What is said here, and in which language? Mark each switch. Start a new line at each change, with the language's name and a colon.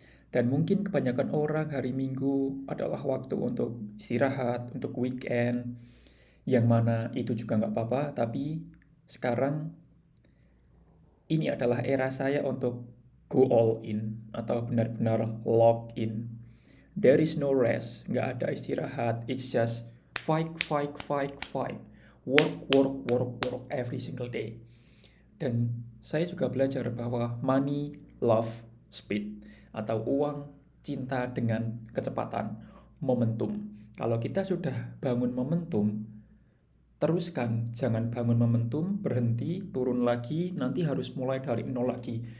Indonesian: Dan mungkin kebanyakan orang hari Minggu adalah waktu untuk istirahat, untuk weekend, yang mana itu juga nggak apa-apa, tapi sekarang ini adalah era saya untuk
English: go all in,
Indonesian: atau benar-benar
English: lock in. There is no rest,
Indonesian: nggak ada istirahat,
English: it's just fight, fight, fight, fight. Work, work, work, work every single day.
Indonesian: Dan saya juga belajar bahwa money, love, speed, atau uang, cinta dengan kecepatan, momentum. Kalau kita sudah bangun momentum, teruskan, jangan bangun momentum, berhenti, turun lagi, nanti harus mulai dari nol lagi.